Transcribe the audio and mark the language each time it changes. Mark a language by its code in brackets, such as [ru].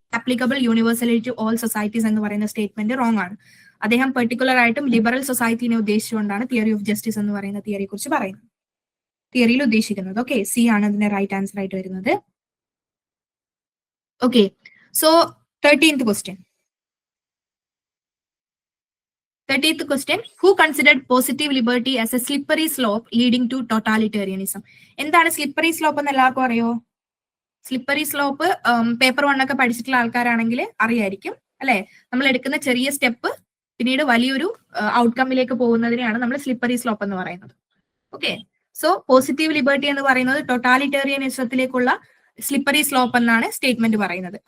[en] applicable universally to all societies [ml] എന്ന് പറയുന്ന statement wrong ആണ്. അദ്ദേഹം പെർട്ടിക്കുലർ ആയിട്ടും ലിബറൽ സൊസൈറ്റിനെ ഉദ്ദേശിച്ചുകൊണ്ടാണ് തിയറി ഓഫ് ജസ്റ്റിസ് എന്ന് പറയുന്ന തിയറിയെ കുറിച്ച് പറയുന്നത്, തിയറിയിൽ ഉദ്ദേശിക്കുന്നത്. ഓക്കെ, സി ആണ് ഇതിന്റെ റൈറ്റ് ആൻസർ ആയിട്ട് വരുന്നത്. Okay, so 13th question. [en] 30th question, who considered positive liberty as a slippery slope leading to totalitarianism? [ml] എന്താണ് സ്ലിപ്പറി സ്ലോപ്പ് എന്ന് എല്ലാവർക്കും അറിയോ? സ്ലിപ്പറി സ്ലോപ്പ് പേപ്പർ 1 ഒക്കെ പഠിച്ചിട്ടുള്ള ആൾക്കാരാണെങ്കിൽ അറിയായിരിക്കും അല്ലെ. നമ്മൾ എടുക്കുന്ന ചെറിയ സ്റ്റെപ്പ് പിന്നീട് വലിയൊരു ഔട്ട്കമ്മിലേക്ക് പോകുന്നതിനെയാണ് നമ്മൾ സ്ലിപ്പറി സ്ലോപ്പ് എന്ന് പറയുന്നത്. ഓക്കെ, സോ പോസിറ്റീവ് ലിബർട്ടി എന്ന് പറയുന്നത് ടോട്ടാലിറ്റേറിയനിസത്തിലേക്കുള്ള സ്ലിപ്പറി സ്ലോപ്പ് എന്നാണ് സ്റ്റേറ്റ്മെന്റ് പറയുന്നത്.